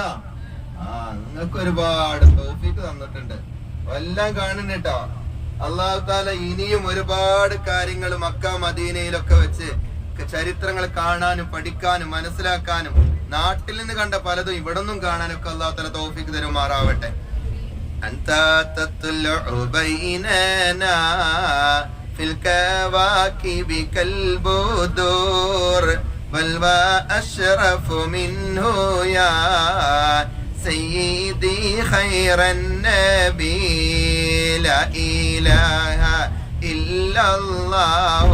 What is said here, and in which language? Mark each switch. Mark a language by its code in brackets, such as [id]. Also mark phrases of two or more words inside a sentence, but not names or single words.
[ml] നിങ്ങൾക്ക് ഒരുപാട് തൗഫീഖ് തന്നിട്ടുണ്ട്. എല്ലാം കാണുന്നുട്ടോ. [ar] الله تعالى [ml] ഇനിയും ഒരുപാട് കാര്യങ്ങൾ മക്ക മദീനയിലൊക്കെ വെച്ച് ചരിത്രങ്ങൾ കാണാനും പഠിക്കാനും മനസ്സിലാക്കാനും നാട്ടിൽ നിന്ന് കണ്ട പലതും ഇവിടെ നിന്നും കാണാനൊക്കെ [ar] الله تعالى [ml] തൗഫീഖ് തരുമാറാവട്ടെ. [ar] أنت تطلع بيننا في الكواكب كالبدور بل وأشرف منه يا سيدي خير النبي لا إله إلا الله